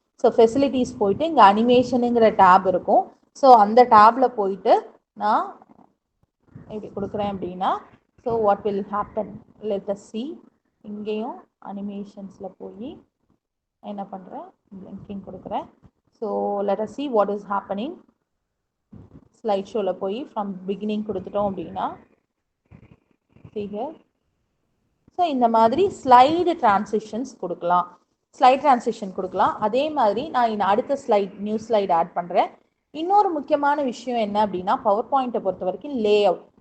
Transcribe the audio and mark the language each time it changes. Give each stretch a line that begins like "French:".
Tamil: So facilities போயிட்டு இங்கே அனிமேஷனுங்கிற tape இருக்கும். ஸோ அந்த டேப்பில் போயிட்டு நான் இப்படி கொடுக்குறேன் அப்படின்னா,
English: So what will happen, let us see.
Tamil: இங்கேயும் அனிமேஷன்ஸில் போய் என்ன பண்ணுறேன், பிளிங்கிங் கொடுக்குறேன்.
English: So let us see what is happening.
Tamil: Slide ஷோவில் போய் ஃப்ரம் பிகினிங் கொடுத்துட்டோம் அப்படின்னா
English: see here.
Tamil: ஸோ இந்த மாதிரி ஸ்லைடு டிரான்சிஷன்ஸ் கொடுக்கலாம், ஸ்லைட் டிரான்சிஷன் கொடுக்கலாம். அதே மாதிரி நான் அடுத்த ஸ்லைட், நியூ ஸ்லைட் ஆட் பண்ணுறேன். இன்னொரு முக்கியமான விஷயம் என்ன அப்படின்னா, பவர் பாயிண்ட்டை பொறுத்த வரைக்கும் லே அவுட்.